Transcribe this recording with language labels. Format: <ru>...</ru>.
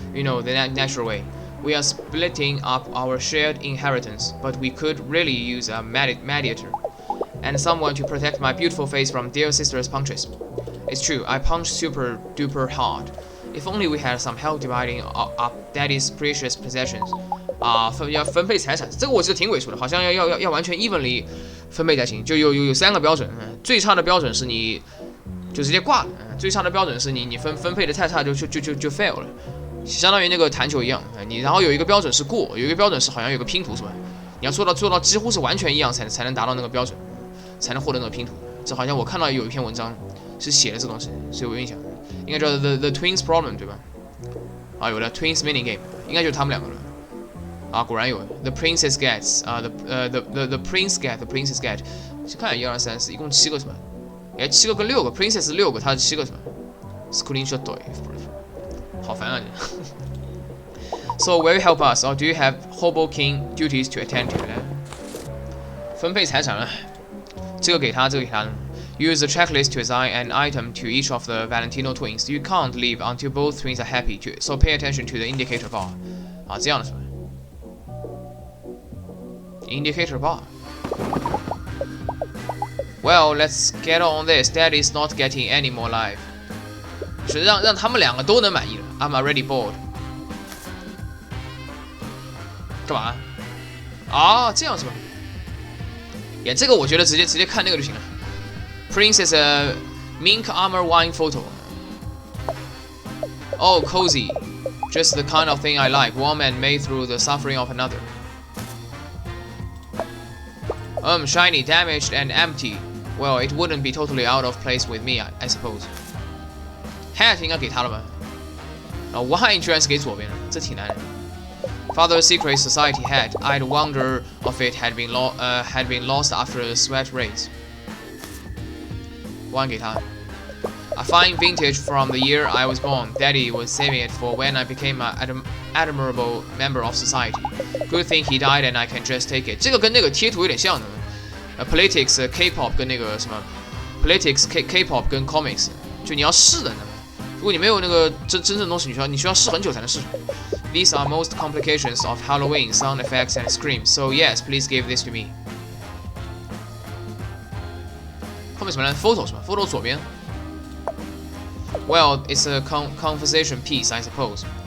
<en>You know, the natural way. We are splitting up our shared inheritance, but we could really use a mediator. And someone to protect my beautiful face from dear sister's punches. It's true, I punch super duper hard. If only we had some help dividing up daddy's precious possessions.</en> <zh>要分配财产，这个我记得挺鬼畜的，好像要完全 evenly 分配才行。就有3个标准，最差的标准是你就直接挂了，最差的标准是你分配的太差就 fail 了。相当于那个弹球一样，你然后有一个标准是过，有一个标准是好像有个拼图是吧？你要做到几乎是完全一样才能达到那个标准，才能获得那个拼图。这好像我看到有一篇文章是写的这东西，所以我有印象，应该叫 the Twins Problem 对吧？啊，有的 Twins Mini Game， 应该就是他们两个了。啊，果然有 The Princess Gets 啊 the Prince Get， 去看1、2、3、4，一共7个是吧？哎，7个跟6个 ，Princess 6个，它是7个是吧 ？Screenshot 对。好烦啊你！</zh> <en>So will you help us, or do you have Hoboken duties to attend to?</en> <zh>分配财产了，这个给他，这个给他。</zh> <en>Use the checklist to assign an item to each of the Valentino twins. You can't leave until both twins are happy. So pay attention to the indicator bar.</en> <zh>啊，这样的是吧 ？Indicator bar.</zh> <en>Well, let's get on this. Daddy's not getting any more life.</en> <zh>是让他们两个都能满意了。</zh> <en>I'm already bored。</en> <zh>干嘛？啊，这样是吧？也这个我觉得直接看那个就行了。</zh> <en>Princess mink armor wine photo. Oh, cozy. Just the kind of thing I like. Warm and made through the suffering of another. Shiny, damaged, and empty. Well, it wouldn't be totally out of place with me, I suppose.</en> <zh>Hat 应该给他了吧？ Wine 居然是给左边的，这挺难的。</zh> <en>Father's Secret Society hat. I'd wonder if it had been lost after the sweat rains. Wine</en> <zh>给他。</zh> <en>A fine vintage from the year I was born. Daddy was saving it for when I became an admirable member of society. Good thing he died and I can just take it.</en> <zh>这个跟那个贴图有点像的。</zh> <en>Politics, K-pop</en> <zh>跟那个什么 politics、K-pop 跟 comics， 就你要试的。如果你没有那个真正的东西，你需要试很久才能试出。</zh> <en>These are most complications of Halloween sound effects and screams. So yes, please give this to me.</en> <zh>后面什么呢 ？Photo 是吧 ？Photo 左边。</zh> <en>Well, it's a conversation piece, I suppose.</en>